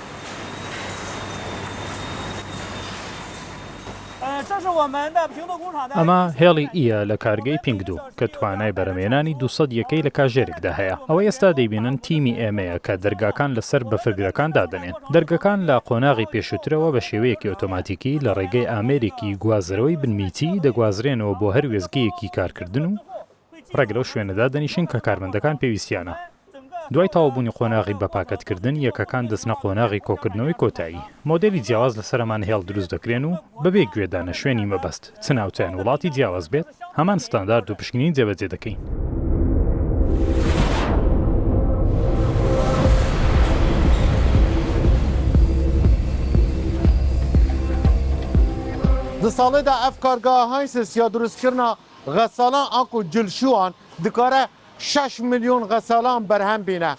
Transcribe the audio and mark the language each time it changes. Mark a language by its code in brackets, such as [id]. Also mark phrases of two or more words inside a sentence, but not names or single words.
[ckb] ئەمە هێڵی ئیە لە کارگەی پینگدو کە توانای بەرەمێنانی 200 یەکەی لە کاژێرێکدا هەیە ئەوە ئێستا دەیبینن تیمی ئێمەیە کە دەرگاکان لەسەر بەفرگرەکان دادەنێن دەرگەکان لە قۆناغی پێشووترەوە بە شێوەیەکی ئۆتۆماتیکی لە ڕێگەی ئامێرێکی گوازرەوەی بنمیتی دەگوازرێنەوە بۆ هەر وێزگەیەکی کارکردن و ڕێک لەو شوێنەدا دەنیشن کە کارمەندەکان پێویستیانە دوای تاوابوونی قۆناغی بەپاکەتکردن یەکەکان دەستنە قۆناغی کۆکردنەوەی کۆتایی مۆدلی جیاواز لەسەرمان هێڵ دروست دەکرێن و بەبێ گوێدانە شوێنی مەبەست چ ناوچەیان وڵاتی جیاواز بێت هەمان ستاندارد و پشکنین جێبەجێ دەکەین [ku] Di salê de ev kargeha Haysens ya durustkirina xesalan anku cilşuan dikare 6 milyon xesalan berhem bîne.